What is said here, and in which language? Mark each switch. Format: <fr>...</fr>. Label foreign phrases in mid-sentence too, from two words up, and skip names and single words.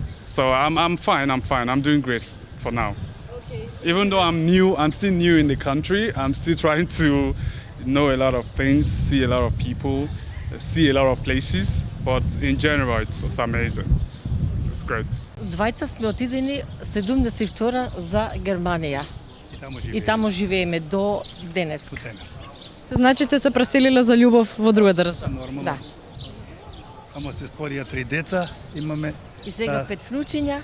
<en>So I'm fine. I'm doing great for now. Okay. Even though I'm still new in the country. I'm still trying to know a lot of things, see a lot of people, see a lot of places. But in general, it's amazing. It's great.</en> <mk>Двајца сме отидени 72 за Германија. И таму живееме до денес. Се значи те се преселиле за љубов во друга држава? Нормално. Да. Ама се створија 3 деца, имаме И сега 5 внучиња.</mk>